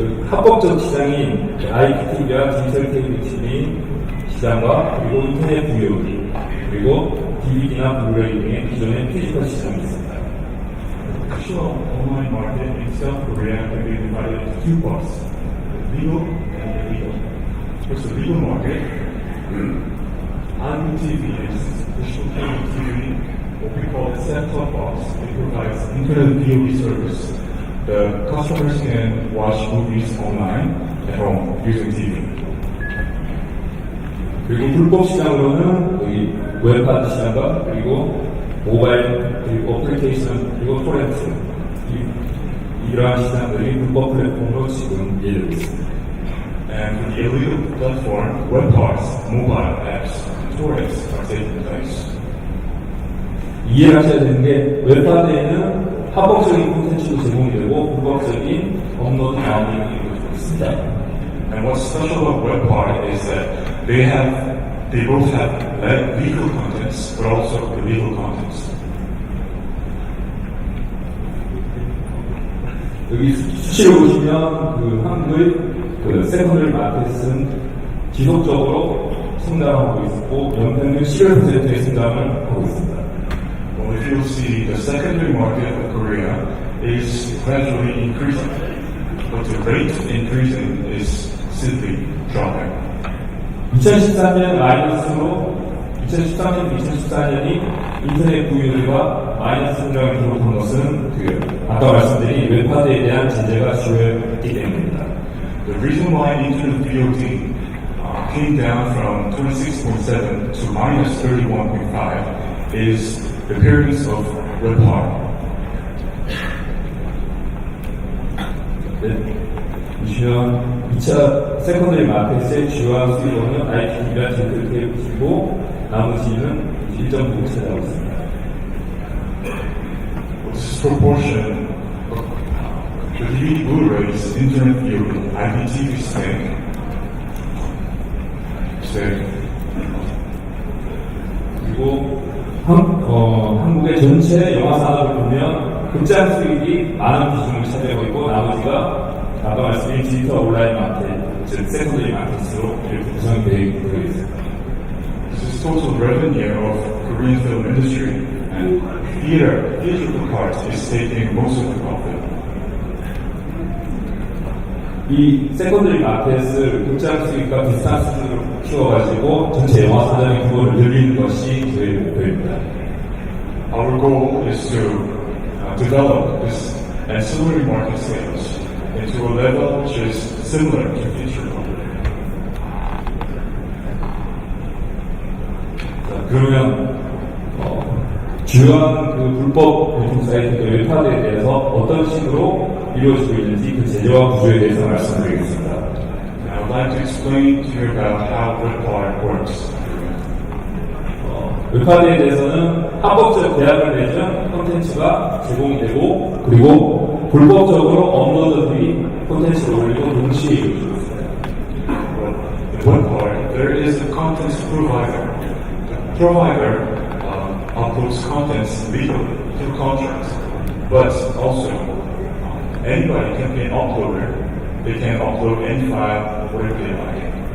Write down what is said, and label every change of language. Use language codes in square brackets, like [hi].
[ko] 합법적 시장인 IPTV와 디지털 케이블 TV 시장과 그리고 인터넷 VOD 그리고 DVD나 블루레이 등의 기존의 피지컬 시장이 있습니다. [en] The actual online market in South Korea can be divided into two parts, legal and illegal. First, the legal market. On TV is digital cable TV, what we call a set-top box. It provides internet VOD service. The customers can watch movies online at home using TV. [ko] 그리고 불법 시장으로는 여기 웹하드 시장과 그리고 모바일 그리고 어플리케이션 그리고 토렌트 이러한 시장들이 불법 플랫폼으로 지금 이해되고 있습니다. [en] And for the illegal platform, web parts, mobile apps, torrents are taking place. [ko] 이해하셔야 되는 게 웹하드에는 합법적인 콘텐츠도 제공이 되고 불법적인 업로드 다운로딩이 되고 있습니다. [en] And what's special about web part is that they both have legal contents but also illegal contents. [ko] 여기 수치를 보시면 그 한국의 그 세컨더리 마켓은 지속적으로 성장하고 있고 연평균 11%의 성장을 하고 있습니다. [en] Well, if you see the secondary market of Korea is gradually increasing, but the rate of increasing is simply dropping. [ko] 2013년 마이너스로 2013년, 2014년이 인터넷 구입률과 마이너스 성장을 기록한 것은 아까 말씀드린 웹하드에 대한 제재가 주요했기 때문입니다. [en] The reason why internet VOD came down from 26.7 to minus 31.5 is the appearance of web hard. [ko] 보시면 2차 세컨더리 마켓의 주요한 수익원은 IP가 KOFIC이고 나머지는 1.9 차지하고 있습니다. [en] This proportion of the DVD Blu-rays, internet viewing, IPTV stake, [ko] 그리고 한국의 전체 영화 산업을 보면 극장 수익이 많은 비중을 차지하고 있고 나머지가 아까 말씀드린 디지털 온라인 마켓, 즉 세컨더리 마켓으로 이렇게 구성이 되어 있습니다. [en] this is total revenue of Korean film industry, and theatrical part is taking most of the profit. [ko] 이 세컨더리 마켓을 극장 수익과 비슷한 수준으로 키워가지고 전체 영화 사장의 규모를 늘리는 것이 저희 목표입니다. [en] Our goal is to develop this ancillary market sales into a level which is similar to feature film. [ko] 그러면 주요한 그 불법 유통 사이트 웹하드에 대해서 어떤 식으로 이루어지고 있는지 그 제도와 구조에 대해서 말씀드리겠습니다. [en] I would like to explain to you about how webpart works. [ko] 웹하드에 대해서는 합법적 계약을 맺은 콘텐츠가 제공이 되고 그리고 불법적으로 업로더들이 콘텐츠를 올리고 동시에 이루어지고 있습니다. [en] The webpart, there is a content provider. The provider uploads contents legally through contracts, but also anybody can be an uploader. They can upload any file, whatever they like.